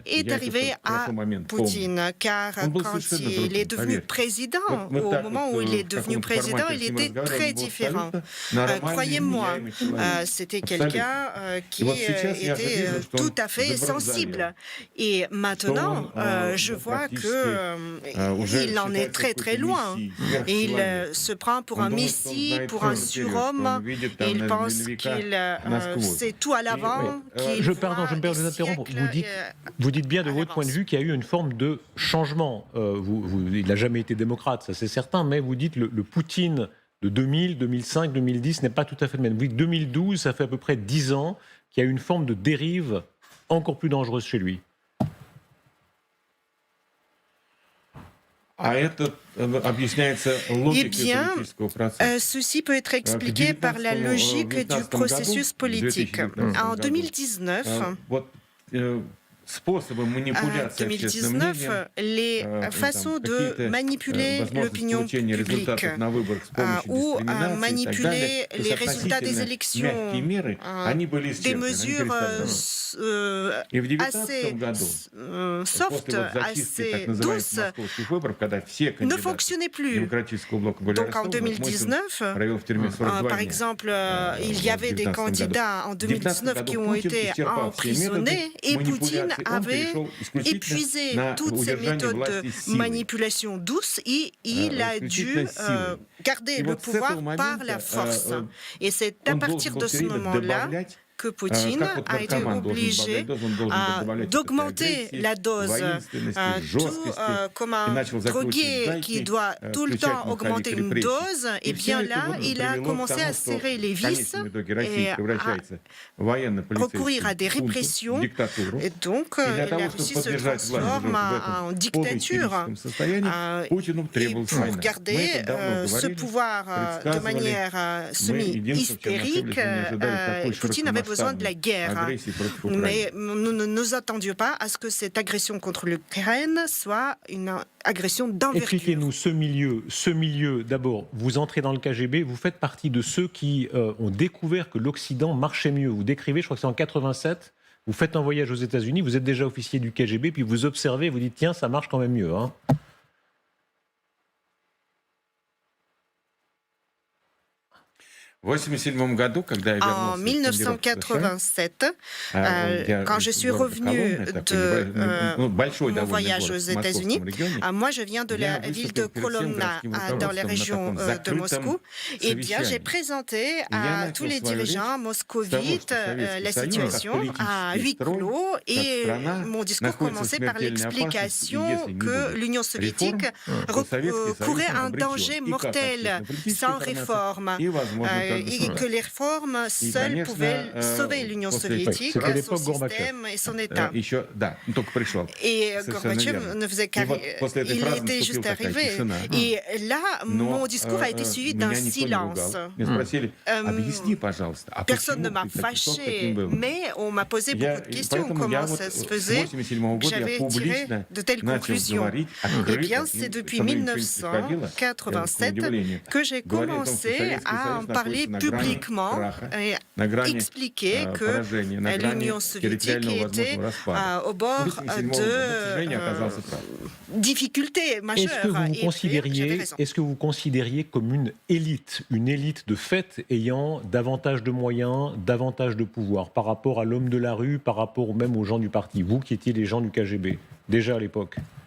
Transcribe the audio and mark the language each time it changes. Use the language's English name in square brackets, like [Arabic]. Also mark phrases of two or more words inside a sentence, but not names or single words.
[French] est [Russian] я [French] arrivé [Russian] этот [French] à [Russian] хорошо момент помню, [French] Poutine, car [Russian] он был [French] quand [Russian] совершенно [French] il est [Russian] другим, [French] devenu [Russian] поверьте. [French] président, [Russian] Вот [French] au [Russian] так [French] moment [Russian] вот [French] où il est [Russian] в [French] devenu [Russian] каком-то [French] président, [Russian] формате [French] il [Russian] с ним [French] était [Russian] разговаривал, [French] très [Russian] он был [French] différent. [Russian] абсолютно нормальный, [French] Croyez-moi, [Russian] вменяемый человек. [French] c'était [Russian] Абсолютно. [French] quelqu'un [Russian] И [French] qui [Russian] вот сейчас я же [French] était [Russian] вижу, что [French] tout [Russian] он [French] à fait sensible. [Russian] заборзалил, [French] Et [Russian] что [French] maintenant, [Russian] он [French] je vois [Russian] практически [French] que [Russian] уже [French] il en est [Russian] считается [French] très très [Russian] какой-то [French] loin. [Russian] мессией, [French] Il [Russian] сверхчеловеком. [French] se prend pour [Russian] Он [French] un [Russian] думает, что он [French] messie, [Russian] знает [French] pour [Russian] все [French] un [Russian] вперед, что он [French] surhomme. [Russian] видит [French] Et [Russian] там [French] il [Russian] на [French] pense [Russian] века [French] qu'il [Russian] насквозь. [French] sait tout à [Russian] И [French] l'avant, qu'il Je, pardon, je me voit permets de des vous interrompre. siècles Vous dites bien de à votre point de l'avance. vue qu'il y a eu une forme de changement. Il n'a jamais été démocrate, ça c'est certain, mais vous dites le Poutine de 2000, 2005, 2010 n'est pas tout à fait le même. Vous dites 2012, ça fait à peu près 10 ans qu'il y a eu une forme de dérive encore plus dangereuse chez lui. [Russian] А это объясняется [French] Eh [Russian] логикой [French] bien, [Russian] политического процесса. [French] ceci peut être expliqué par la logique du processus politique. En 2019, [Russian] Вот способы манипуляции общественным мнением, [French] 2019, les façons de [Russian] какие-то [French] manipuler [Russian] возможности [French] l'opinion [Russian] получения [French] publique [Russian] результатов на выборах с помощью [French] ou [Russian] дискриминации и так [French] manipuler [Russian] далее, то есть [French] les résultats des [Russian] относительно [French] élections, [Russian] мягкие меры, они были [French] des [Russian] исчерпаны, они [French] mesures [Russian] перестали. И в 2019 [French] assez [Russian] году, [French] soft, [Russian] после вот зачистки так [French] assez [Russian] называемых [French] douces, [Russian] московских выборов, когда все [French] ne [Russian] кандидаты [French] fonctionnaient plus. [Russian] демократического блока были [French] Donc en [Russian] арестованы, Мосин [French] 2019, [Russian] провел в тюрьме 42 [French] par [Russian] дня. [French] exemple, il y avait des [Russian] в 19 [French] candidats en [Russian] В 19 [French] 2019 [Russian] году [French] qui ont [Russian] Путин [French] été [Russian] исчерпал все методы [French] emprisonnés et Poutine [Russian] манипуляции. Он [French] avait [Russian] перешел исключительно [French] épuisé [Russian] на [French] toutes ces [Russian] удержание [French] méthodes [Russian] власти [French] de [Russian] силой. [French] manipulation douce et il a dû [Russian] исключительно силой. [French] garder [Russian] И [French] le [Russian] вот с [French] pouvoir [Russian] этого [French] par [Russian] момента [French] la force. Et c'est à [Russian] он должен [French] partir [Russian] был [French] de [Russian] все [French] ce [Russian] время [French] moment-là [Russian] добавлять, [French] que Poutine [Russian] как вот [French] a été [Russian] наркоман должен [French] obligé [Russian] добавлять дозу, он должен добавлять [French] d'augmenter [Russian] агрессии, [French] la dose, [Russian] воинственности, [French] tout [Russian] жесткости, [French] comme [Russian] и [French] un [Russian] начал закручивать [French] drogué [Russian] гайки, [French] qui doit tout le [Russian] включать [French] temps [Russian] маховик [French] augmenter une [Russian] репрессий. [French] dose. [Russian] И [French] Et [Russian] все [French] bien [Russian] это [French] là, [Russian] вот [French] il a [Russian] привело к [French] commencé [Russian] тому, [French] à [Russian] что [French] serrer les [Russian] в [French] vis [Russian] конечном итоге [French] et [Russian] Россия [French] à [Russian] превращается в военно-полицейскую [French] recourir à des [Russian] хунту, [French] répressions. [Russian] в диктатуру. [French] Et donc, [Russian] И для [French] la [Russian] того, [French] Russie [Russian] чтобы [French] se [Russian] поддержать власть [French] transforme en [Russian] в [French] dictature. [Russian] полуистерическом состоянии, Путину [French] Et [Russian] требовалась [French] pour [Russian] война. Мы [French] garder [Russian] это давно [French] ce [Russian] говорили, [French] pouvoir de [Russian] предсказывали. [French] manière [Russian] Мы единственное, в чем [French] semi-hystérique, [Russian] ошиблись, мы не ожидали такой [French] Poutine avait besoin de la [Russian] широкомасштабной [French] guerre. [Russian] агрессии против Украины. [French] Mais nous ne nous attendions pas à ce que cette agression contre l'Ukraine soit une agression d'envergure. Expliquez-nous ce milieu. D'abord, vous entrez dans le KGB, vous faites partie de ceux qui ont découvert que l'Occident marchait mieux. Vous décrivez, je crois que c'est en 87, vous faites un voyage aux États-Unis, vous êtes déjà officier du KGB, puis vous observez, vous dites tiens, ça marche quand même mieux. Hein. [Russian] В 1987 году, когда я [French] En [Russian] вернулся из командировки в США, [French] 1987, quand je suis revenu de [Russian] большой [French] mon [Russian] довольно [French] voyage [Russian] город [French] aux [Russian] в [French] États-Unis, [Russian] московском регионе, [French] moi je viens de la [Russian] я [French] ville de [Russian] выступил перед всем [French] Kolomna, [Russian] городским [French] dans la [Russian] руководством [French] région [Russian] на таком [French] de Moscou. [Russian] закрытом [French] Eh bien, j'ai [Russian] совещании. [French] présenté [Russian] Я [French] à [Russian] начал [French] tous les [Russian] свою речь [French] dirigeants [Russian] с [French] moscovites [Russian] того, что [French] la [Russian] Советский Союз, [French] situation [Russian] как [French] à [Russian] политический [French] huis [Russian] строй, [French] clos [Russian] как [French] et [Russian] страна, [French] mon discours [Russian] находится в [French] commençait par [Russian] смертельной опасности, и [French] l'explication [Russian] если не [French] que [Russian] будет [French] l'Union soviétique [Russian] то Советский Союз [French] courait un [Russian] обречен [French] danger [Russian] и как [French] mortel [Russian] общественно-политической [French] sans [Russian] формации, [French] réforme [Russian] и, возможно, как [French] et que [Russian] государство. [French] les réformes [Russian] И, [French] seules [Russian] конечно, [French] pouvaient sauver l'Union [Russian] после [French] soviétique, C'était son l'époque Gorbatchev. système et son État. [Russian] Еще, да, только пришел. [French] Et [Russian] Совершенно [French] Gorbatchev [Russian] верно. [French] ne faisait [Russian] И [French] qu'arriver. [Russian] вот после этой [French] Il [Russian] фразы [French] était juste [Russian] наступила такая [French] arrivé. [Russian] тишина. [French] Et là, [Russian] Но [French] mon discours a été suivi d'un [Russian] меня никто не [French] silence. [Russian] ругал. Меня спросили, объясни, пожалуйста, а [French] Personne ne [Russian] почему [French] m'a [Russian] ты такой, кто [French] fâché, [Russian] таким был? [French] mais on m'a posé beaucoup de questions. [Russian] Поэтому я [French] Comment [Russian] вот [French] ça se [Russian] с [French] faisait [Russian] 1987 [French] que [Russian] года я [French] j'avais tiré [Russian] публично [French] de telles [Russian] начал [French] conclusions? [Russian] говорить [French] Eh [Russian] открыто, [French] bien, [Russian] и [French] c'est depuis [Russian] со мной ничего не происходило. Я, к [French] 1987 [Russian] удивлению, [French] que j'ai [Russian] говорил о том, что [French] commencé [Russian] Советский [French] à en [Russian] Союз [French] parler [Russian] находится на грани [French] publiquement [Russian] краха, [French] et [Russian] на грани [French] expliquer que [Russian] поражения, на грани [French] l'Union soviétique [Russian] территориального [French] était [Russian] возможного распада. [French] au bord [Russian] В 1987 году, к сожалению, оказался прав. [French] de difficultés Est-ce que majeures. vous vous Et puis, j'avais considériez, raison. est-ce que vous considériez comme une élite de fait ayant davantage de moyens, davantage de pouvoir par rapport à l'homme de la rue, par rapport même aux gens du parti, vous qui étiez les gens du KGB, déjà à l'époque?